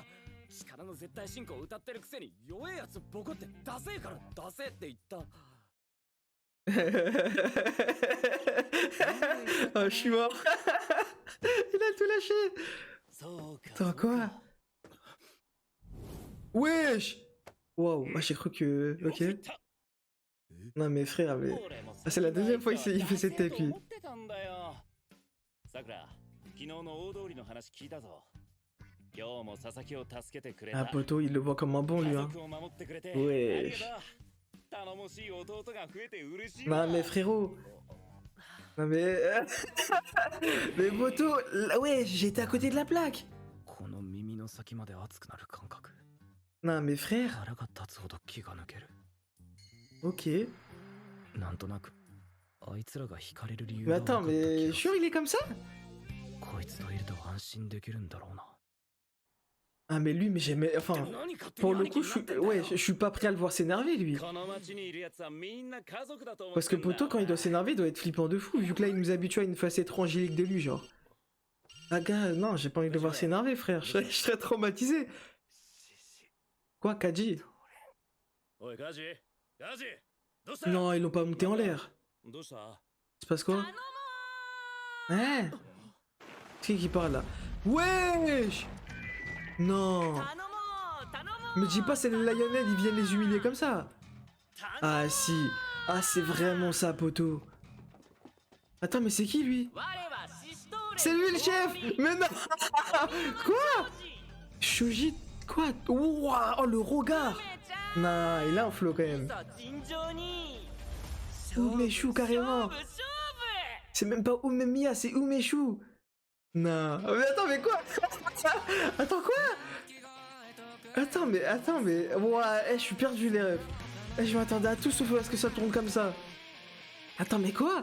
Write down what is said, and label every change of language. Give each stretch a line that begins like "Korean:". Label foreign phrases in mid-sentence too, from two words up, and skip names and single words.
French: Oh je suis mort. Il a tout lâché. Attends quoi? Wesh. Waouh, moi j'ai cru que... Ok. Non mais frère, mais... Ah, c'est la deuxième fois qu'il fait cette tête, lui.
Japanese: さくら、昨日の大通りの話聞いたぞ。今日も佐々木を助けてくれ
French: Ah
Japanese: た。
French: poto, il le voit comme un bon, lui,
Japanese: 家
French: hein.
Japanese: 族を守ってくれて。
French: Wesh.
Japanese: 頼もしい弟が増えて嬉しい。
French: Non mais frérot. Non mais... mais poto, ouais, j'étais à côté de la plaque.
Japanese: この耳の先まで熱くなる感覚。
French: Non mais frère.
Japanese: 腹が立つほど気が抜ける。
French: Ok.
Japanese: なんとなく、あいつらが惹かれる理由
French: Mais
Japanese: が分か
French: attends,
Japanese: った気が
French: mais
Japanese: する。
French: sûr il est comme ça?
Japanese: こいつといると安心できるんだろうな。
French: Ah mais lui, mais j'aimais... Enfin, pour le coup, ouais, je suis pas prêt à le voir s'énerver, lui.
Japanese: この町にいるやつはみんな家族だと思
French: Parce
Japanese: っ
French: que
Japanese: てんだ。
French: poto, quand il doit s'énerver, il doit être flippant de fou, vu que là, il nous habitue à une facette trop angélique de lui, genre. Ah gars, non, j'ai pas envie de le voir s'énerver, frère. Je serais traumatisé. Quoi, Kaji?
Japanese: おい、ガジガジどうした
French: Non, ils l'ont pas monté en l'air.
Japanese: どうした
French: Il se passe quoi? Hein? Qui parle là? Wesh! Non!
Japanese: 頼もう頼もう
French: Me dis pas, c'est les Lionhead, ils viennent les humilier comme ça. Ah si. Ah, c'est vraiment ça, poto. Attends, mais c'est qui lui?
Japanese: 我はシシトーレ
French: C'est lui le chef! Mais non! Quoi? Shoji? Quoi? Ouah, oh, le regard! Non, il a un flow quand même.
Japanese: さ尋常に
French: Umeshu carrément.
Japanese: 勝負
French: C'est même pas Umemiya, c'est Umeshu. Non. Mais attends, mais quoi? Attends, quoi? Attends, mais... Ouah, je suis perdu les rêves. Je m'attendais à tout sauf à ce que ça tourne comme ça. Attends, mais quoi?